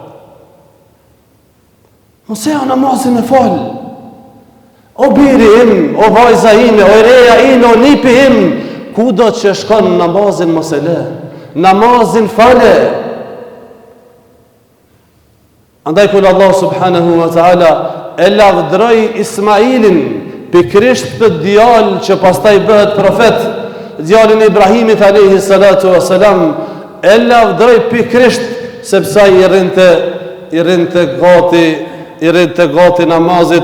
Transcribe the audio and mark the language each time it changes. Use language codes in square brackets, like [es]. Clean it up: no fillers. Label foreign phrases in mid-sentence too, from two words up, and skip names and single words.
[sq] Mësoja namazin me fal. O biri im, o vajza ime, o reja ime, o nipi im, kudo që shkon namazin mos e lë. Namazin fale. Andaj kur Allah [ar] سبحانه وتعالى [sq] e lavdroi Ismailin pikrisht të djalë që pastaj bëhet profet, djalin e Ibrahimit [ar] عليه الصلاة والسلام, [sq] e lavdroi pikrisht sepse i rinte gati namazit.